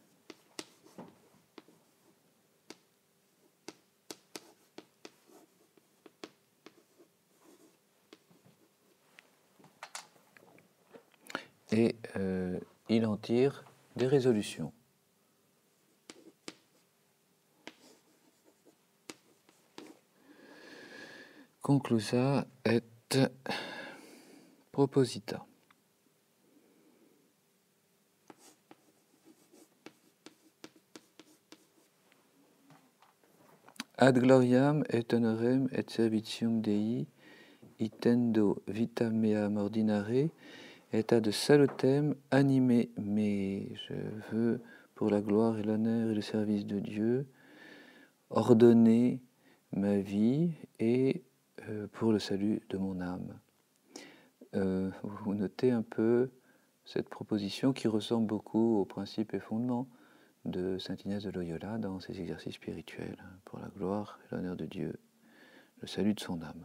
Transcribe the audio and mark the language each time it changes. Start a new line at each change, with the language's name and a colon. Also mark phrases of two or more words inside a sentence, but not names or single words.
French: Et il en tire des résolutions.
Latin: Conclusa et proposita. Ad gloriam et honorem et servitium Dei intendo vita meam ordinare et ad salutem animé.
French: Mais je veux, pour la gloire et l'honneur et le service de Dieu, ordonner ma vie et pour le salut de mon âme. Vous notez un peu cette proposition qui ressemble beaucoup aux principes et fondements de saint Ignace de Loyola dans ses exercices spirituels, pour la gloire et l'honneur de Dieu, le salut de son âme.